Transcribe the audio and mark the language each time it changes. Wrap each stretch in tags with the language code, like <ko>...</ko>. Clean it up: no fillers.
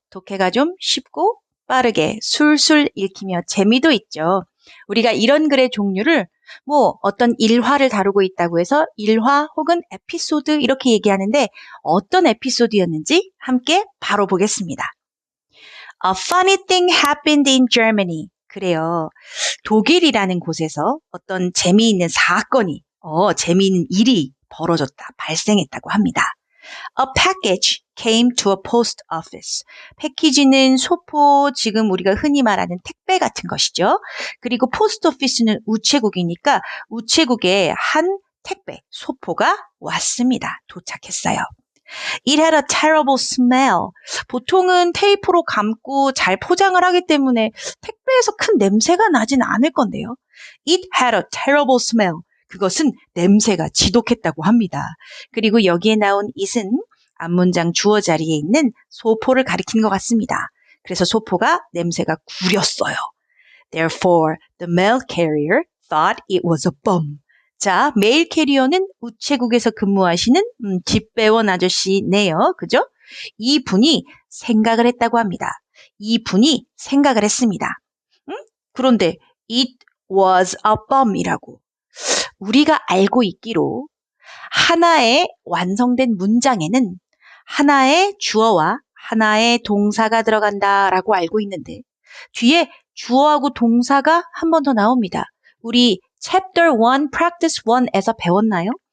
<ko>독해가 좀 쉽고 빠르게 술술 읽히며 재미도 있죠. 우리가 이런 글의 종류를 어떤 일화를 다루고 있다고 해서 일화 혹은 에피소드 이렇게 얘기하는데 어떤 에피소드였는지 함께 바로 보겠습니다.</ko> <en>A funny thing happened in Germany.</en> <ko>그래요. 독일이라는 곳에서 어떤 재미있는 사건이, 재미있는 일이 벌어졌다, 발생했다고 합니다.</ko> <en>A package came to a post office.</en> <ko>패키지는 소포, 지금 우리가 흔히 말하는 택배 같은 것이죠. 그리고 포스트 오피스는 우체국이니까 우체국에 한 택배, 소포가 왔습니다. 도착했어요.</ko> <en>It had a terrible smell.</en> <ko>보통은 테이프로 감고 잘 포장을 하기 때문에 택배에서 큰 냄새가 나진 않을 건데요.</ko> <en>It had a terrible smell.</en> <ko>그것은 냄새가 지독했다고 합니다. 그리고 여기에 나온 it은 앞문장 주어 자리에 있는 소포를 가리키는 것 같습니다. 그래서 소포가 냄새가 구렸어요.</ko> <en>Therefore, the mail carrier thought it was a bum.</en> <ko>자, 메일 캐리어는 우체국에서 근무하시는 집배원 아저씨네요. 그죠? 이 분이 생각을 했다고 합니다. 이 분이 생각을 했습니다. 그런데</ko> <en>it was a bum이라고.</en> <ko>우리가 알고 있기로 하나의 완성된 문장에는 하나의 주어와 하나의 동사가 들어간다라고 알고 있는데 뒤에 주어하고 동사가 한 번 더 나옵니다. 우리 Chapter 1, Practice 1에서 배웠나요?</ko>